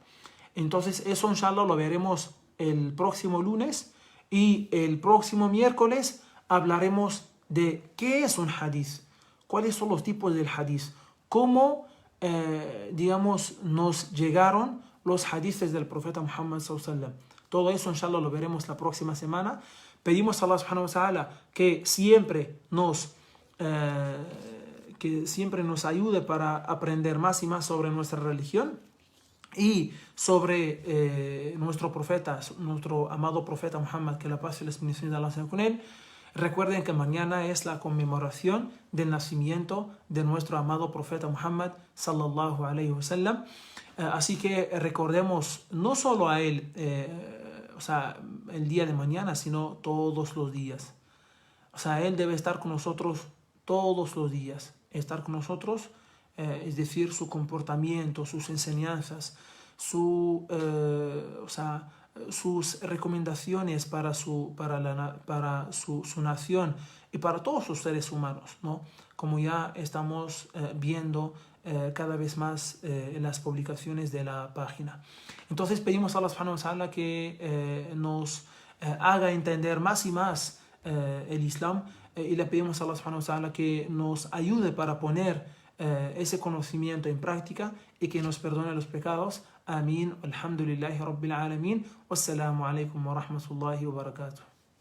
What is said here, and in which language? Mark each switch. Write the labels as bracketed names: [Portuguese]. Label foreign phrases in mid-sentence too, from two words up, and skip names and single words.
[Spanish] Entonces eso inshallah lo veremos el próximo lunes, y el próximo miércoles hablaremos de qué es un hadith, cuáles son los tipos del hadith, cómo digamos nos llegaron los hadithes del profeta Muhammad [Arabic] صلى الله عليه وسلم. [Spanish] Todo eso inshallah lo veremos la próxima semana. Pedimos a Allah [Arabic] سبحانه وتعالى [Spanish] que siempre nos ayude para aprender más y más sobre nuestra religión y sobre nuestro profeta, nuestro amado profeta Muhammad, que la paz y las bendiciones de Allah sean con él. Recuerden que mañana es la conmemoración del nacimiento de nuestro amado profeta Muhammad [Arabic] صلى الله عليه وسلم. [Spanish] Así que recordemos no solo a él, o sea, el día de mañana, sino todos los días. O sea, él debe estar con nosotros todos los días. Estar con nosotros, es decir, su comportamiento, sus enseñanzas, sus recomendaciones para su nación y para todos los seres humanos, ¿no? Como ya estamos viendo cada vez más en las publicaciones de la página. Entonces pedimos a Allah [Arabic] سبحانه وتعالى [Spanish] que nos haga entender más y más el Islam, y le pedimos a Allah [Arabic] سبحانه وتعالى [Spanish] que nos ayude para poner ese conocimiento en práctica y que nos perdone los pecados. Amén. [Arabic] الحمد لله رب العالمين والسلام عليكم ورحمة الله وبركاته.